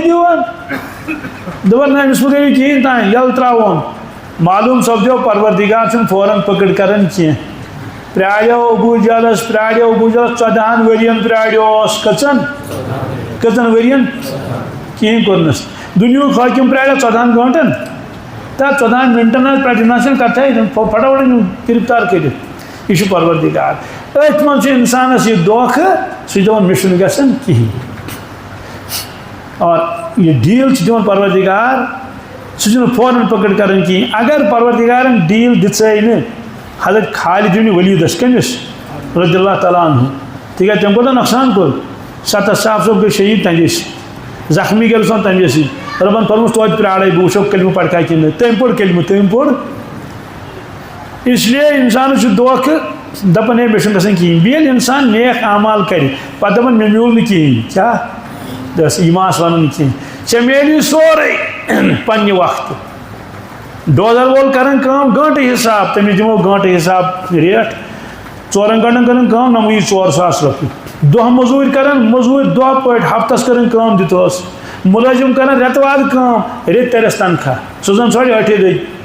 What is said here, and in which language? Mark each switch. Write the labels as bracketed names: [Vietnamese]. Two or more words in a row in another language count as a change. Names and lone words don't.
[Kashmiri] دِوان دَپان نہ أمِس مہٕ کٔرِو کِہیٖنۍ تانۍ یَلہٕ ترٛاوون معلوٗم سپدیو پروردِگار چھُنہٕ فوراً پٔکٕڑ کران کینٛہہ پرٛاریو ابوٗ جہلَس پرٛاریو ابوٗ جہلَس 14 ؤرین پرٛاریوس کٔژَن ؤرین کِہیٖنۍ کوٚرنَس دُنیہُک حٲکِم پرٛاریو 14 گٲنٛٹَن تہٕ 14 مِنٹَن حظ پٮ۪ٹھ یِم چھِنہٕ کَتھٕے پھٹاوٹ یِم گِرفتار کٔرِتھ یہِ چھُ پروردِگار أتھۍ منٛز چھُ اِنسانَس یہِ دھوکہٕ سُہ چھُ دَپان مےٚ چھُنہٕ گژھان کِہیٖنۍ اور یہِ ڈیٖل چھُ دِوان پروردِگار سُہ چھُنہٕ فوراً پٔکٕڑ کران کِہیٖنۍ اگر پروردِگارَن ڈیٖل دِژے نہٕ حضرت خالد بن ولید کٔمِس [Arabic] رضی اللہ تعالیٰ عنہ [Kashmiri] تِکیٛازِ تٔمۍ کوٗتاہ نۄقصان کوٚر 7 صاحب صٲب گٔے شہیٖد تَمہِ سۭتۍ زخمی گٔے سۄ تَمہِ سۭتۍ رۄبَن پوٚرمُت توتہِ پرٛارے بہٕ وٕچھو کلمہٕ پَرکھا کِنہٕ نہٕ تٔمۍ پوٚر کلمہٕ تٔمۍ پوٚر اِسلیے اِنسانَس چھُ دھوکہٕ دَپان ہے مےٚ چھُنہٕ گژھان کِہیٖنۍ بیٚیہِ ییٚلہِ اِنسان نیک اعمال کَرِ پَتہٕ دَپان مےٚ میوٗل نہٕ کِہیٖنۍ کیٛاہ دَس یہِ ما آسہِ وَنُن کینٛہہ ژےٚ میلی سورُے پنٛنہِ وقتہٕ ڈوزر وول کران کٲم گٲنٛٹہٕ حساب تٔمِس دِمو گٲنٛٹہٕ حساب ریٹ 4 گٲنٛٹن کران کٲم نَمو یہِ 4 ساس رۄپیہِ دۄہ موٚزوٗرۍ کران موٚزوٗرۍ دۄہ پٲٹھۍ ہفتس کران کٲم دِتہوس مُلٲزِم کران رٮ۪تہٕ وادٕ کٲم رٮ۪تہٕ تَرٮ۪س تنخواہ سُہ زن ژھانڈِ 8 دۄہہِ